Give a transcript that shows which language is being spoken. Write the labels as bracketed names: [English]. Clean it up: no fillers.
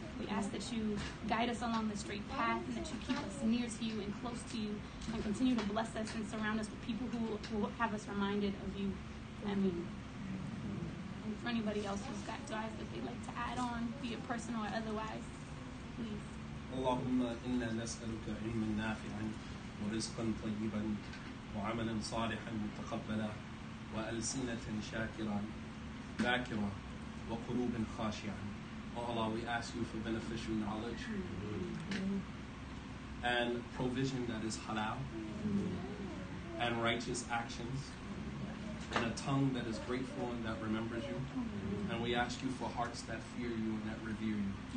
[English] We ask that you guide us along the straight path and that you keep us near to you and close to you and continue to bless us and surround us with people who have us reminded of you. Ameen. And for anybody else who's got du'as that they'd like to add on, be it personal or otherwise, please. [Arabic] اللهم إنا نسألك علما نافعا ورزقا طيبا وعملا صالحا متقبلا وألسنة شاكرا ذاكرا وقلوب خاشعا. [English] Oh Allah, we ask you for beneficial knowledge and provision that is halal and righteous actions and a tongue that is grateful and that remembers you. And we ask you for hearts that fear you and that revere you.